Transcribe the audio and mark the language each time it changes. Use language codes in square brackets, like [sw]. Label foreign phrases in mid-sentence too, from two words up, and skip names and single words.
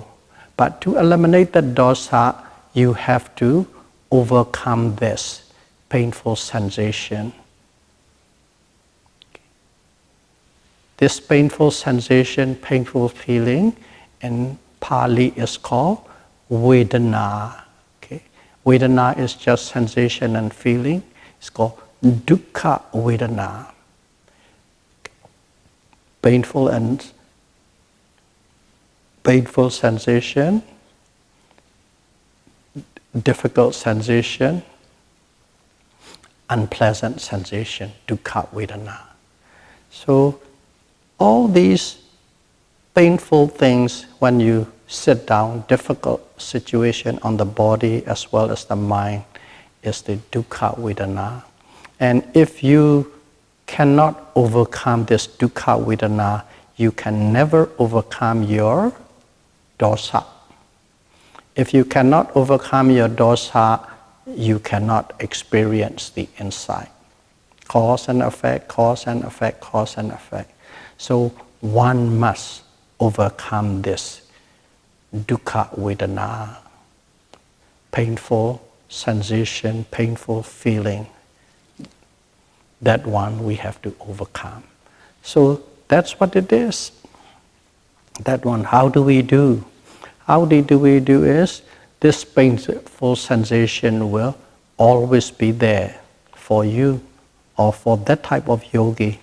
[en] But to eliminate the dosa, you have to overcome this painful sensation. This painful sensation, painful feeling, in Pali is called Vedana. Vedana is just sensation and feeling. It's called [pi] dukkha vedana. [en] Painful sensation, difficult sensation, unpleasant sensation, [pi] dukkha vedana. [en] So all these painful things when you sit down, difficult situation on the body as well as the mind, is the [pi] dukkha vedana. [en] And if you cannot overcome this [pi] dukkha vedana, [en] you can never overcome your dosa. If you cannot overcome your dosa, you cannot experience the insight. Cause and effect, cause and effect, cause and effect. So one must overcome this [pi] dukkha vedana, [en] painful sensation, painful feeling. That one we have to overcome. So that's what it is. That one, how do we do? How do we do is, this painful sensation will always be there for you or for that type of yogi.